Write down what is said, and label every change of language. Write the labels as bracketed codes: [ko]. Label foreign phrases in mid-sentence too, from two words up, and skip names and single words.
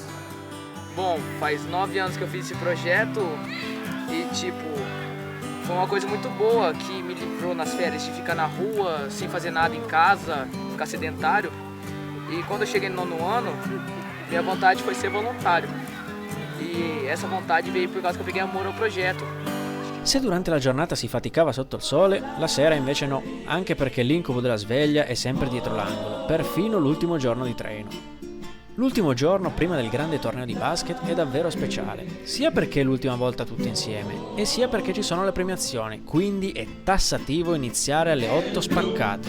[pt] Bom, faz 9 anos que eu fiz esse projeto e, tipo, foi uma coisa muito boa que me livrou nas férias de ficar na rua, sem fazer nada em casa, ficar sedentário. E quando eu cheguei no 9º ano, minha vontade foi ser voluntário. E essa vontade veio por causa que eu peguei amor ao progetto. [it] Se durante la giornata si faticava sotto il sole, la sera invece no, anche perché l'incubo della sveglia è sempre dietro l'angolo, perfino l'ultimo giorno di treno. L'ultimo giorno prima del grande torneo di basket è davvero speciale, sia perché è l'ultima volta tutti insieme, e sia perché ci sono le premiazioni, quindi è tassativo iniziare alle 8 spaccate.